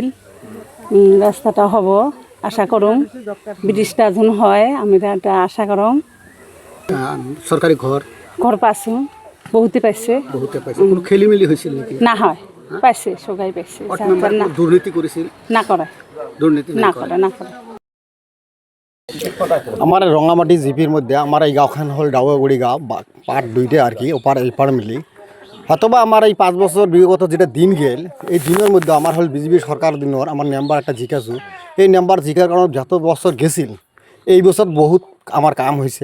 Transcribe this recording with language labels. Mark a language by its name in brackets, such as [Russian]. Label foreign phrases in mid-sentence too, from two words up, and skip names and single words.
[Assamese] ৰাস্তাটা হ'ব আশা কৰোঁ, ব্ৰিজটা যোন হয় আমি এটা আশা কৰোঁ। চৰকাৰী ঘৰ পাইছোঁ, বহুতে পাইছে। কোনো খেলি মেলি হৈছিল নেকি? নহয়, পাইছে, চগাই পাইছে। দুৰ্নীতি কৰিছিল? নকৰে, দুৰ্নীতি নকৰে। [Rangpuri] আমার রঙামাটি জিপির মধ্যে আমার এই গাঁওখান হল ডাউয়াগুড়ি গাঁও, পার্ট 2টে আর কি, ওপার এইপার মিলি। হয়তোবা আমার এই 5 বছর বিগত যেটা দিন গেল, এই দিনের মধ্যে আমার হল বিজেপি সরকার দিনের আমার নাম্বার একটা জিকাছো। এই নাম্বার জিকার কারণে যত বছর গেছিল এই বছর বহুত আমার কাম হয়েছে।